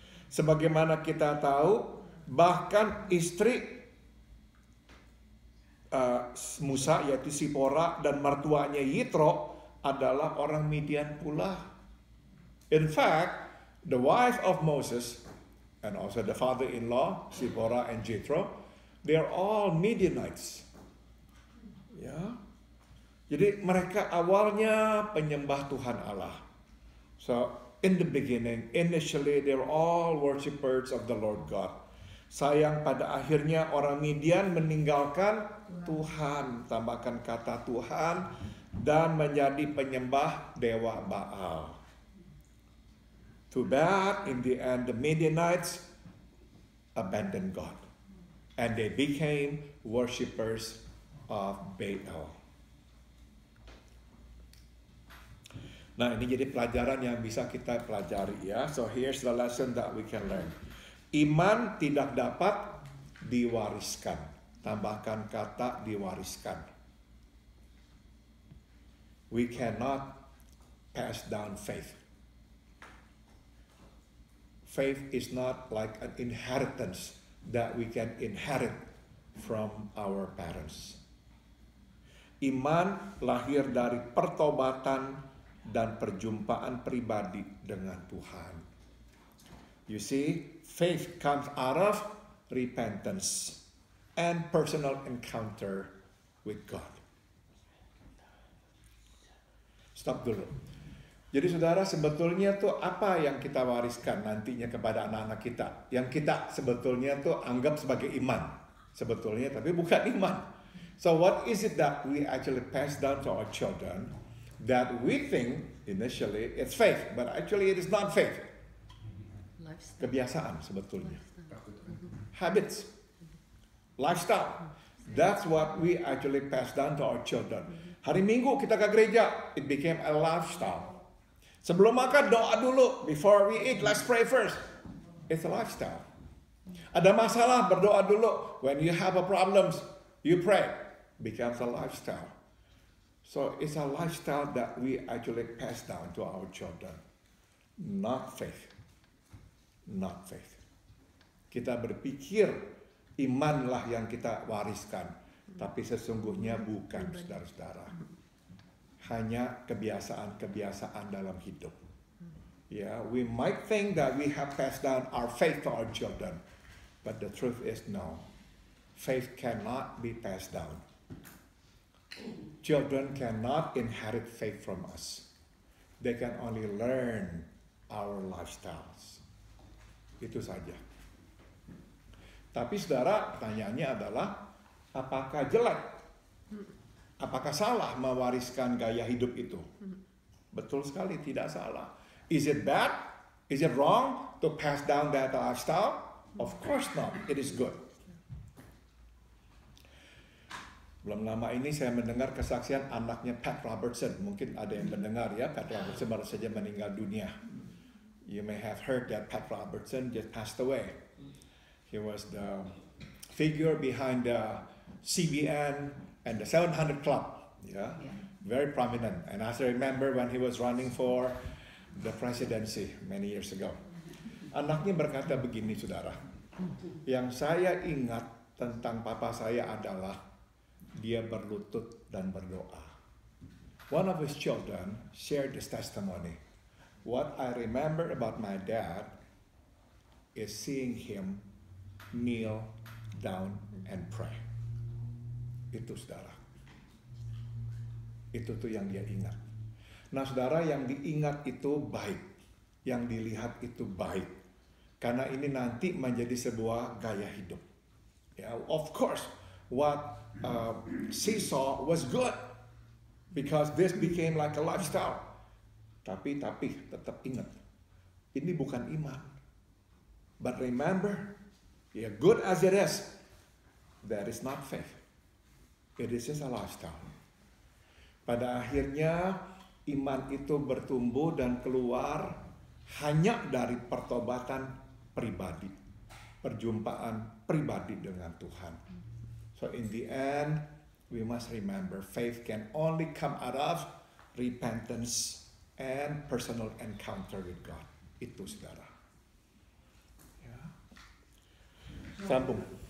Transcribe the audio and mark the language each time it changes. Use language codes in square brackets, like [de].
[id] Sebagaimana kita tahu, bahkan istri Musa yaitu Sipora dan mertuanya Yitro adalah orang Midian pula. [en] In fact, the wife of Moses and also the father-in-law, Sipora and Jethro, they are all Midianites. [id] Ya. Jadi mereka awalnya penyembah Tuhan Allah. [en] So, in the beginning, initially they were all worshippers of the Lord God. [id] Sayang pada akhirnya orang Midian meninggalkan Tuhan, tambahkan kata Tuhan, dan menjadi penyembah dewa Baal. [en] Too bad, in the end, the Midianites abandoned God. And they became worshippers of Baal. [id] Nah, ini jadi pelajaran yang bisa kita pelajari ya. [en] So here's the lesson that we can learn. [id] Iman tidak dapat diwariskan. Tambahkan kata diwariskan. [en] We cannot pass down faith. Faith is not like an inheritance that we can inherit from our parents. [id] Iman lahir dari pertobatan dan perjumpaan pribadi dengan Tuhan. [en] You see, faith comes out of repentance and personal encounter with God. [id] Stop dulu. Jadi saudara, sebetulnya tuh apa yang kita wariskan nantinya kepada anak-anak kita? Yang kita sebetulnya tuh anggap sebagai iman. Sebetulnya, tapi bukan iman. [en] So what is it that we actually pass down to our children that we think initially it's faith, but actually it is not faith. Lifestyle. [id] Kebiasaan sebetulnya. [en] Habits. Lifestyle. That's what we actually pass down to our children. [id] Hari Minggu kita ke gereja, [en] it became a lifestyle. [id] Sebelum makan doa dulu. [en] Before we eat, let's pray first. It's a lifestyle. [id] Ada masalah, berdoa dulu. [en] When you have a problems, you pray. Becomes a lifestyle. So it's a lifestyle that we actually pass down to our children. Not faith. Not faith. [id] Kita berpikir imanlah yang kita wariskan. Tapi sesungguhnya bukan, saudara-saudara. Hanya kebiasaan-kebiasaan dalam hidup. [en] Yeah, we might think that we have passed down our faith to our children, but the truth is no. Faith cannot be passed down. Children cannot inherit faith from us. They can only learn our lifestyles. [id] Itu saja. Tapi saudara, pertanyaannya adalah, apakah jelek? Apakah salah mewariskan gaya hidup itu? Betul sekali, tidak salah. [en] Is it bad? Is it wrong to pass down that lifestyle? Of course not. It is good. [id] Belum lama ini saya mendengar kesaksian anaknya Pat Robertson. Mungkin ada yang mendengar ya, Pat Robertson baru saja meninggal dunia. [en] You may have heard that Pat Robertson just passed away. He was the figure behind the CBN and the 700 Club, yeah, very prominent. And as I remember when he was running for the presidency many years ago. [id] Anaknya berkata begini, saudara. Yang saya ingat tentang papa saya adalah dia berlutut dan berdoa. [en] One of his children shared this testimony. What I remember about my dad is seeing him kneel down and pray. [id] Itu saudara. Itu tuh yang dia ingat. Nah saudara, yang diingat itu baik. Yang dilihat itu baik. Karena ini nanti menjadi sebuah gaya hidup. [en] Yeah, of course, what she saw was good. Because this became like a lifestyle. [id] Tapi tetap ingat. Ini bukan iman. [en] But remember, yeah, good as it is, that is not faith. It is just a lifestyle. [id] Pada akhirnya iman itu bertumbuh dan keluar hanya dari pertobatan pribadi, perjumpaan pribadi dengan Tuhan. [en] So in the end, we must remember faith can only come out of repentance and personal encounter with God. [id] Itu saudara. Ya. Sambung.